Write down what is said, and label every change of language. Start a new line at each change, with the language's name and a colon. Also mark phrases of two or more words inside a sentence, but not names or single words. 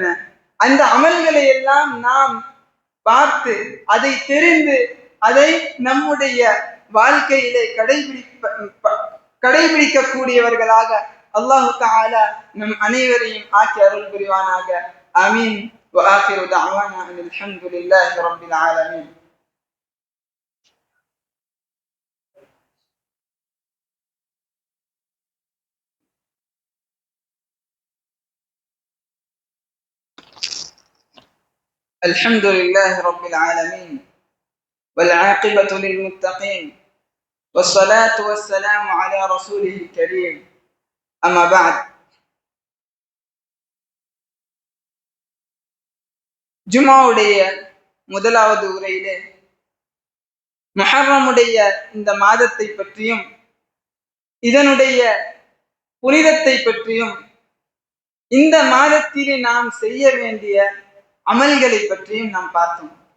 Tamil: அந்த அமல்களை எல்லாம் நாம் பார்த்து அதை தெரிந்து அதை நம்முடைய வாழ்க்கையிலே கடைபிடிக்கக்கூடியவர்களாக
Arabic: الله تعالى
Tamil: நம் அனைவரையும் ஆக்கி அருள் புரிவானாக. ஆமீன்.
Arabic: وآخر دعوانا أن الحمد لله رب العالمين. الحمد لله رب العالمين والعاقبة للمتقين والصلاة والسلام على رسوله الكريم. أما بعد.
Tamil: ஜுமாவுடைய முதலாவது உரையிலே முஹர்ரமுடைய இந்த மாதத்தை பற்றியும் இதனுடைய புனிதத்தை பற்றியும் இந்த மாதத்திலே நாம் செய்ய வேண்டிய அமல்களை பற்றியும் நாம் பார்த்தோம்.